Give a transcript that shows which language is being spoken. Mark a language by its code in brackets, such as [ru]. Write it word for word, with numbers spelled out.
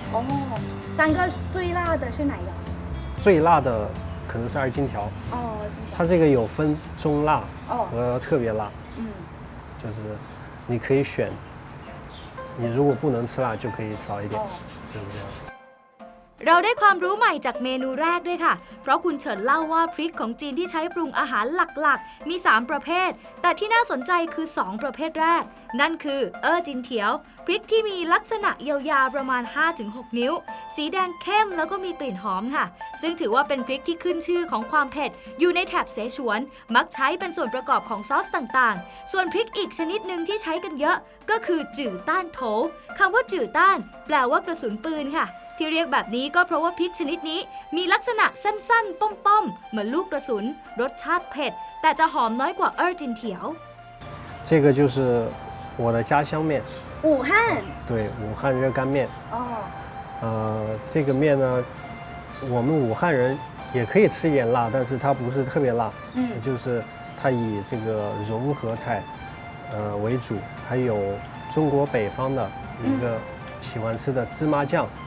[zh] 哦，三个最辣的是哪一个？最辣的可能是二荆条哦，它这个有分中辣和特别辣，嗯，就是你可以选，你如果不能吃辣就可以少一点，对不对？ [th] เราได้ความรู้ใหม่จากเมนูแรกด้วยค่ะเพราะคุณเฉินเล่าว่าพริกของจีนที่ใช้ปรุงอาหารหลักๆมีสามประเภทแต่ที่น่าสนใจคือสองประเภทแรกนั่นคือเออจินเถียวพริกที่มีลักษณะยาวๆประมาณ ห้าถึงหก นิ้วสีแดงเข้มแล้วก็มีกลิ่นหอมค่ะซึ่งถือว่าเป็นพริกที่ขึ้นชื่อของความเผ็ดอยู่ในแถบเสฉวนมักใช้เป็นส่วนประกอบของซอสต่างๆส่วนพริกอีกชนิดนึงที่ใช้กันเยอะก็คือจื่อต้านโถ คำว่าจื่อต้านแปลว่ากระสุนปืนค่ะที่เรียกแบบนี้ก็เพราะว่าพริกชนิดนี้มีลักษณะสั้นๆป้อมๆเหมือนลูกกระสุนรสชาติเผ็ดแต่จะหอมน้อยกว่าเออจินเถียว [zh] 这个就是我的家乡面武汉对武汉热干面哦呃这个面呢我们武汉人也可以吃一点辣但是它不是特别辣嗯就是它以这个融合菜呃为主还有中国北方的一个喜欢吃的芝麻酱